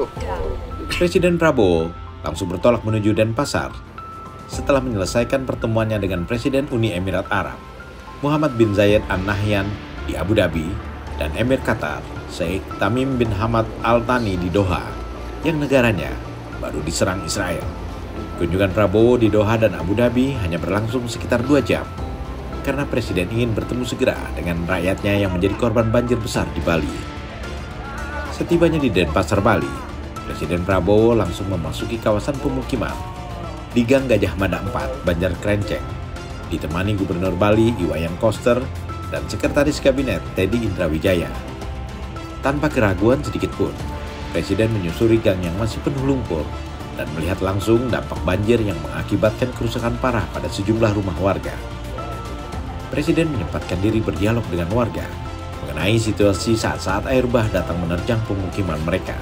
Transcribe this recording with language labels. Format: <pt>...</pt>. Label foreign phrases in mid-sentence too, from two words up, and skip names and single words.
<id>Presiden Prabowo langsung bertolak menuju Denpasar setelah menyelesaikan pertemuannya dengan Presiden Uni Emirat Arab Muhammad bin Zayed Al Nahyan di Abu Dhabi dan Emir Qatar Sheikh Tamim bin Hamad Al Thani di Doha yang negaranya baru diserang Israel. Kunjungan Prabowo di Doha dan Abu Dhabi hanya berlangsung sekitar 2 jam karena Presiden ingin bertemu segera dengan rakyatnya yang menjadi korban banjir besar di Bali. Setibanya di Denpasar, Bali, Presiden Prabowo langsung memasuki kawasan pemukiman di Gang Gajah Mada 4, Banjar Krenceng, ditemani Gubernur Bali Iwayan Koster dan Sekretaris Kabinet Teddy Indrawijaya. Tanpa keraguan sedikit pun, Presiden menyusuri gang yang masih penuh lumpur dan melihat langsung dampak banjir yang mengakibatkan kerusakan parah pada sejumlah rumah warga. Presiden menyempatkan diri berdialog dengan warga mengenai situasi saat-saat air bah datang menerjang pemukiman mereka.</id>